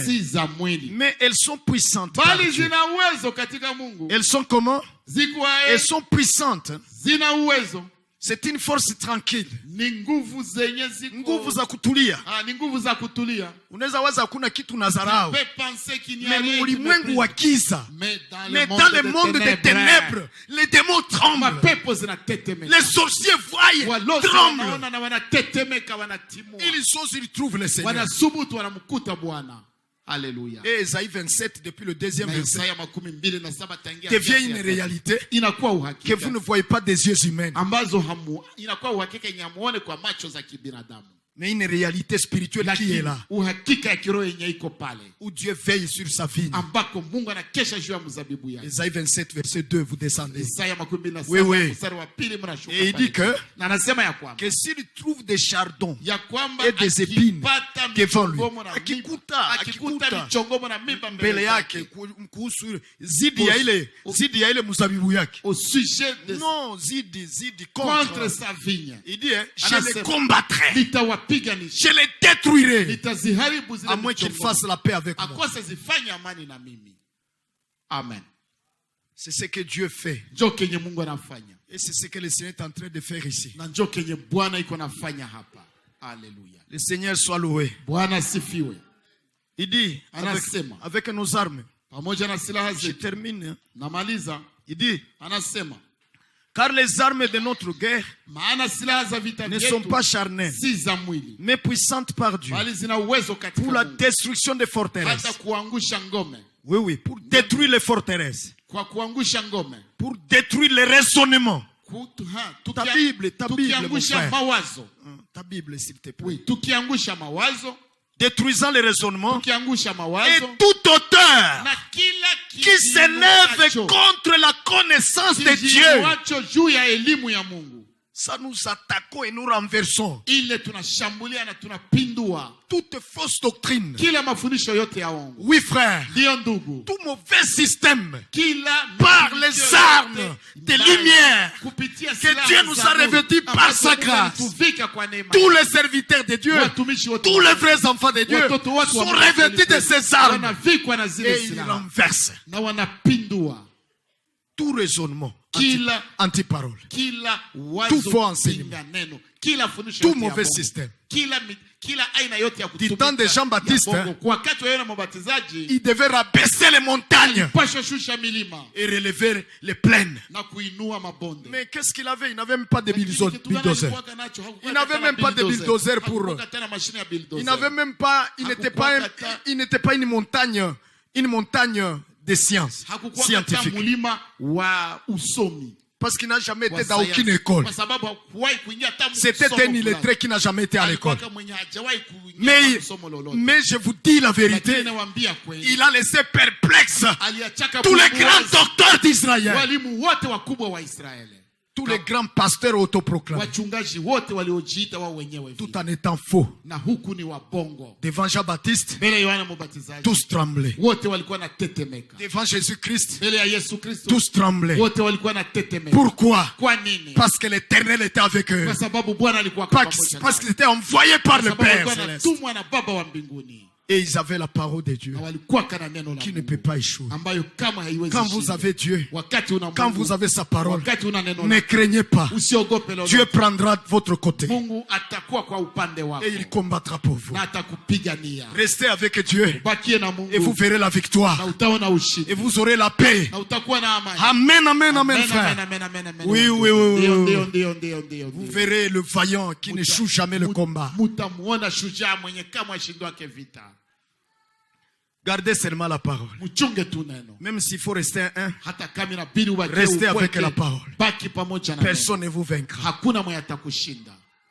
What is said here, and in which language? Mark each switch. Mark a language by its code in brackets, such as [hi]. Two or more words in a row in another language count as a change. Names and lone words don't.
[sw] si za mwili, [fr] mais elles sont puissantes. par [sw] bali [fr] Dieu. [sw] zina uwezo katika Mungu. [fr] Elles sont comment? [sw] Zikuwa [fr] Elles sont puissantes. [sw] zina uwezo, [fr] C'est une force tranquille. [sw] ni nguvu zenye Nguvu za kutulia. ni nguvu za kutulia. Unaweza waza hakuna kitu nazarau. [fr] Peut penser qu'il n'y a Mais rien qui [sw] ulimwengu wa [fr] méprise. [sw] giza, [fr] Mais dans mais dans le monde des ténèbres, les démons tremblent. [sw] mapepo zinatetemeka. [fr] Les sorciers voient, [sw] Walosi [fr] tremblent. [sw] wanaona na wanatetemeka, wanatimua. [fr] Ils osent, ils trouvent le Seigneur. [sw] Wanasubutu, wanamkuta Bwana. Haleluya. [fr] Et Ésaïe 27, depuis le deuxième [sw] Na [fr] verset, [sw] Isaya 27 tangia [fr] devient une réalité [sw] inakuwa [fr] que [sw] uhakika [fr] vous ne voyez pas des yeux humains, [sw] ambazo inakuwa uhakika yenye hamuone kwa macho za kibinadamu, [fr] mais une réalité spirituelle qui est [sw] lakini [fr] là, [sw] uhakika ya kiroho yenye iko pale, [fr] où Dieu veille sur sa vigne. [sw] ambako Mungu anakesha juu ya mzabibu yake. [fr] Ésaïe 27, verset 2, vous descendez. Isaya 27 Oui, oui. [sw] mstari wa pili mnashuka [fr] Et il [sw] pale. [fr] dit que, [sw] Na anasema ya kwamba [fr] s'il trouve des chardons [sw] ya kwamba [fr] et des épines [sw] akipata [fr] devant lui, [sw] michongomo na akikuta michongomo na miba mbele mbele yake yake kuhusu zidi ya ile mzabibu yake, [fr] au sujet de [sw] non, zidi [fr] contre contre, sa vigne, il dit, je [sw] Anasema, [fr] les combattrai, [sw] nitawapiganisha, [fr] je les détruirai, [sw] nitaziharibu zile [fr] à moins qu'ils [sw] michongomo, [fr] fassent la paix avec moi. [sw] akose zifanye amani na mimi. Amen. [fr] C'est ce que Dieu fait. [sw] Njo kenye Mungu anafanya, [fr] Et c'est ce que le Seigneur est en train de faire ici. [sw] na njo kenye Bwana iko nafanya hapa. Haleluya. [fr] Le Seigneur soit loué. [sw] Bwana asifiwe. [fr] Il dit, [sw] Anasema, [fr] avec nos armes, [sw] pamoja na silaha [fr] je [sw] zetu, [fr] termine. [sw] namaliza, [fr] Il dit, [sw] anasema [fr] car les armes de notre guerre [sw] maana silaha za vita [fr] ne sont [sw] vyetu [fr] pas charnelles, [sw] si za mwili, [fr] mais puissantes par Dieu, [sw] bali zina uwezo katika [fr] pour la [sw] Mungu, [fr] destruction des [sw] hata [fr] forteresses. [sw] kuangusha ngome, [fr] Oui, pour détruire les forteresses, [sw] kwa kuangusha ngome, [fr] pour détruire les raisonnements. Ta [sw] tukia- [fr] Bible, mon [sw] tukiangusha [fr] frère. [sw] mawazo, [fr] Ta Bible, s'il te plaît. [sw] oui, tukiangusha mawazo, [fr] Détruisant les raisonnements [sw] tukiangusha [fr] et [sw] mawazo [fr] tout auteur [sw] na kila [fr] qui s'élève [sw] kijiinuacho, [fr] contre la connaissance de Dieu. [sw] kijiinuacho juu ya elimu ya Mungu, [fr] Ça nous attaquons et nous renversons [sw] ile tunashambulia na tunapindua [fr] toute fausse doctrine. [sw] kila mafundisho yote ya uongo. [fr] Oui, frère. [sw] Ndiyo ndugu, [fr] Tout mauvais système [sw] kila [fr] par [sw] mafundisho [fr] les [sw] yote [fr] armes de [sw] mbaya, [fr] lumière [sw] kupitia [fr] que [sw] silaha [fr] Dieu nous [sw] za [fr] a [sw] Mungu, [fr] revêtus par [sw] ambazo [fr] sa [sw] Mungu [fr] grâce. [sw] alituvika kwa neema. [fr] Tous les serviteurs de Dieu, [sw] Watumishi wote [fr] tous les vrais enfants de Dieu [sw] watoto watu wa [fr] sont [sw] Mungu [fr] revêtus de ces armes [sw] wanavikwa na zile [fr] et ils [sw] silaha [fr] renversent [sw] na wanapindua [fr] tout raisonnement [sw] kila [fr] anti-parole, [sw] kila [fr] Tout faux [sw] wazo [fr] enseignement. [sw] pinga neno, kila fundisho [fr] tout [sw] yote ya [fr] mauvais [sw] bongo, [fr] système. [sw] kila aina yote ya [fr] Du temps de kutumika Jean-Baptiste, [sw] ya bongo. Kwa wakati wa Yohana Mbatizaji, [fr] Il devait rabaisser les montagnes [sw] pasha shusha milima [fr] et relever les plaines. [sw] na kuinua mabonde. [fr] Mais qu'est-ce qu'il avait? Il n'avait même pas de [sw] Lakini kitu gani [fr] bulldozer. [sw] alikuwa nacho? Hakukuwa [fr] Il n'avait [sw] tena [fr] même pas de bulldozer pour- [sw] Hakukuwa tena mashine ya bulldozer. [fr] Il n'avait même pas, il n'était pas une montagne de science [sw] Hakukuwa [fr] scientifique. [sw] katika mlima wa usomi. [fr] Parce qu'il n'a jamais [sw] wa [fr] été dans [sw] sayansi. [fr] aucune école. [sw] Kwa sababu hakuwahi kuingia hata [fr] C'était [sw] msomo [fr] un [sw] fulani. [fr] illettré qui n'a jamais été à l'école. [sw] Alikuwa mwenye hajawahi kuingia hata [fr] Mais, [sw] msomo lolote. [fr] mais je vous dis la vérité, [sw] Lakini nawaambia kweli, [fr] il a laissé perplexe [sw] aliachaka [fr] tous les [sw] bubu [fr] grands [sw] wazi. [fr] docteurs d'Israël, [sw] Walimu wote wakubwa wa Israeli, [fr] tous les grands pasteurs autoproclamés, [sw] wachungaji wote waliojiita wao wenyewe [fr] tout [sw] vile. [fr] en étant faux. [sw] Na huku ni wabongo. [fr] Devant Jean-Baptiste, [sw] Mbele ya Yohana Mbatizaji [fr] tous tremblaient. [sw] wote walikuwa na tetemeka. [fr] Devant Jésus-Christ, [sw] Mbele ya Yesu Kristo [fr] tous tremblaient. [sw] wote walikuwa na tetemeka. [fr] Pourquoi? [sw] Kwa nini? [fr] Parce que l'Éternel était avec eux. [sw] Kwa sababu Bwana alikuwa [fr] Parce [sw] pamoja [fr] parce [sw] nao. [fr] qu'ils étaient envoyés par [sw] Kwa [fr] le [sw] sababu [fr] Père [sw] alikuwa [fr] céleste. [sw] anatumwa na Baba wa mbinguni. [fr] Et ils avaient la parole de Dieu [sw] na walikuwa kana neno la [fr] qui ne [sw] Mungu, [fr] peut pas échouer. [sw] ambayo kama haiwezi [fr] Quand vous [sw] shindwa. [fr] avez Dieu, [sw] Wakati una [fr] quand [sw] Mungu, [fr] vous avez sa parole, [sw] wakati una neno [fr] ne [sw] lake, [fr] craignez pas. [sw] usiogope lolote. [fr] Dieu prendra votre côté [sw] Mungu atakuwa kwa upande wako [fr] et il combattra pour vous. [sw] na atakupigania. [fr] Restez avec Dieu [sw] Bakie na Mungu [fr] et vous verrez la [sw] na [fr] victoire. [sw] utaona ushindi [fr] Et vous aurez la paix. [sw] na utakuwa na amani. [fr] Amen, amen, amen, frère. Oui, oui, oui, oui, oui. [sw] Ndio. [fr] Vous verrez le vaillant qui n'échoue jamais le combat. [sw] Mutamuona shujaa mwenye kama ashindwake vita. [fr] Gardez seulement la parole. [sw] Mchunge tu neno. [fr] Même s'il faut rester un, [sw] Hata kama inabidi ubaki [fr] restez [sw] upweke, [fr] avec la parole. [sw] baki pamoja na neno. [fr] Personne ne vous vaincra. [sw] Hakuna mwenye atakushinda.